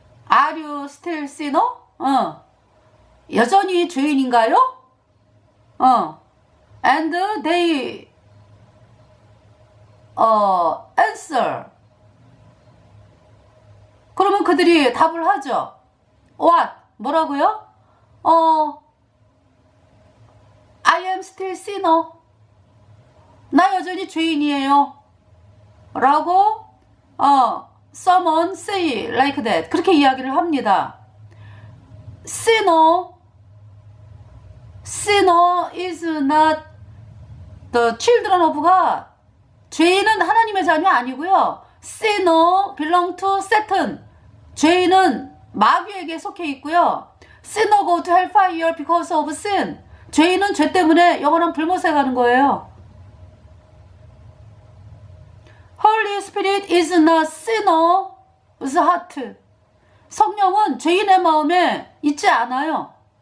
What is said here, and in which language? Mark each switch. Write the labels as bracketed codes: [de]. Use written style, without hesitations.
[en] Are you still sinner? [ko] 여전히 죄인인가요? [en] And they answer. [ko] 그러면 그들이 답을 하죠. [en] What? [ko] 뭐라고요? [en] I am still sinner. [ko] 나 여전히 죄인이에요. 라고 [en] someone say like that. [ko] 그렇게 이야기를 합니다. [en] Sinner is not the children of God. [ko] 죄인은 하나님의 자녀 아니고요. [en] Sinner belong to Satan. [ko] 죄인은 마귀에게 속해 있고요. [en] Sinner go to hellfire because of sin. [ko] 죄인은 죄 때문에 영원한 불못에 가는 거예요. [en] Holy Spirit is not sinner's heart. [ko] 성령은 죄인의 마음에 있지 않아요.